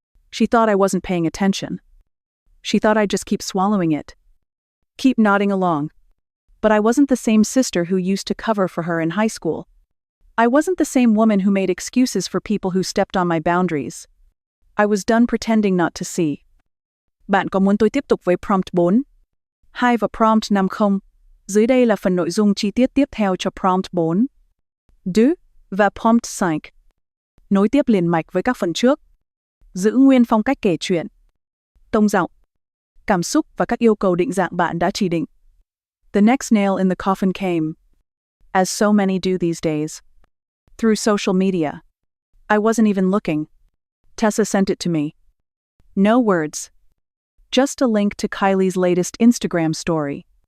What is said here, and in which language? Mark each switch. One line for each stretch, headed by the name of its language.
English: She thought I wasn't paying attention. She thought I'd just keep swallowing it. Keep nodding along. But I wasn't the same sister who used to cover for her in high school. I wasn't the same woman who made excuses for people who stepped on my boundaries. I was done pretending not to see.
Vietnamese: Bạn có muốn tôi tiếp tục với prompt 4? 2 và prompt 5 không? Dưới đây là phần nội dung chi tiết tiếp theo cho prompt 4. 2 và prompt 5. Nối tiếp liền mạch với các phần trước. Giữ nguyên phong cách kể chuyện. Tông giọng, cảm xúc và các yêu cầu định dạng bạn đã chỉ định.
English: The next nail in the coffin came, as so many do these days, through social media. I wasn't even looking. Tessa sent it to me. No words. Just a link to Kylie's latest Instagram story.